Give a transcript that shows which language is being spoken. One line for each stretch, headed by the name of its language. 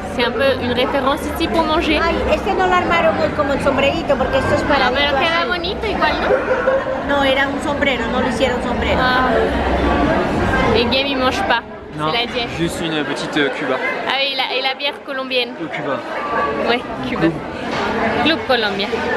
French: C'est un peu une référence ici pour manger.
Spanish: Este no lo armaron hoy como el sombrerito porque esto es para... Pero queda bonito igual, ¿no? No, era un sombrero, no lo hicieron sombrero. Ah.
French: Les games ils mangent pas. Non, c'est la diète. juste une petite Cuba. Ah oui, et la bière colombienne. Au Cuba. Ouais, Cuba. Club Colombia.